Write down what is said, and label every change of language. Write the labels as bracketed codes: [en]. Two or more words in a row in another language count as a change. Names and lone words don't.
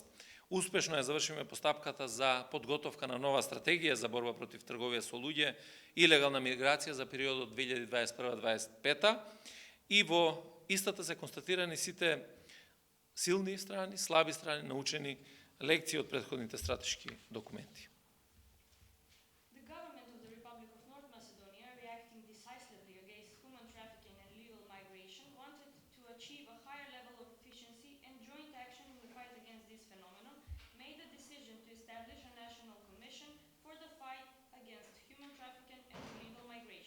[mk] Успешно ја завршиме постапката за подготовка на нова стратегија за борба против трговија со луѓе и илегална миграција за периодот 2021-2025 и во истата се констатирани сите силни страни, слаби страни, научени лекции од претходните стратешки документи. [en] The government of the Republic of North Macedonia, reacting decisively against human trafficking and illegal migration, wanted to achieve a higher level of efficiency and joint action in the fight against this phenomenon, made the decision to establish a national commission for the fight against human trafficking and illegal migration.